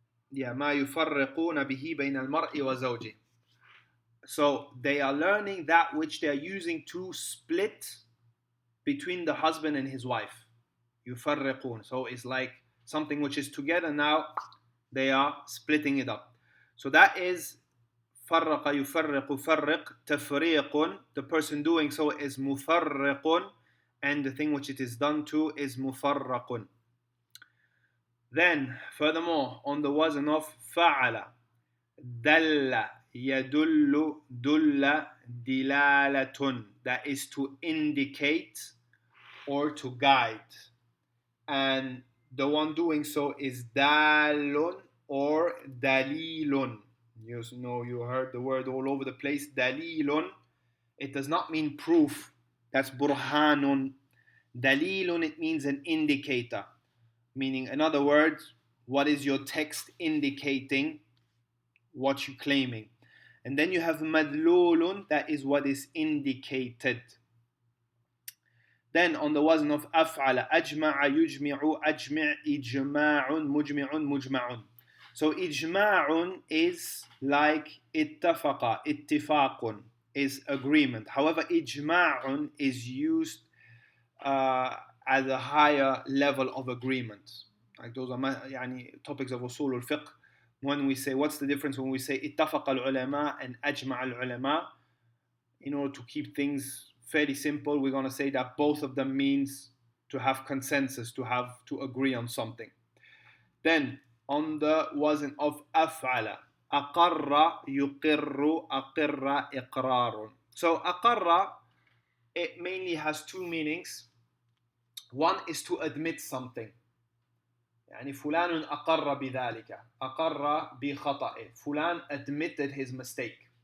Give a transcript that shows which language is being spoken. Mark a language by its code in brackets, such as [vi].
[ar] Yeah, ما يفرقون به بين المرء وزوجه. [en] So they are learning that which they are using to split between the husband and his wife. [ar] يفرقون. [en] So it's like something which is together, now they are splitting it up. So that is [ar] فرق يفرق فرق تفريق. [en] The person doing so is مفرق, and the thing which it is done to is مفرق. Then furthermore, on the wazn of فعل, [ar] دل يدل دل دلالة, [en] that is to indicate or to guide, and the one doing so is dalun or dalilun. You heard the word all over the place, dalilun. It does not mean proof, that's burhanun. Dalilun, it means an indicator, meaning, in other words, what is your text indicating, what you're claiming. And then you have madlulun, that is what is indicated. Then on the wazn of [ar] أفعل أجمع يجمع أجمع إجماع مجمع مجمع. [en] So إجماع is like [ar] اتفق اتفاق [en] is agreement. However, إجماع is used at a higher level of agreement. Like those are يعني topics of usul al-fiqh. When we say, what's the difference when we say [ar] اتفق العلماء [en] and [ar] أجمع العلماء? [en] In order to keep things fairly simple, we're going to say that both of them means to have consensus, to agree on something. Then on the wazn of [ar] أفعل أقر يقر أقر إقرار. [en] So أقر, it mainly has two meanings. One is to admit something. [ar] يعني فلان أقر بذلك أقر بخطئه. [en] فلان admitted his mistake.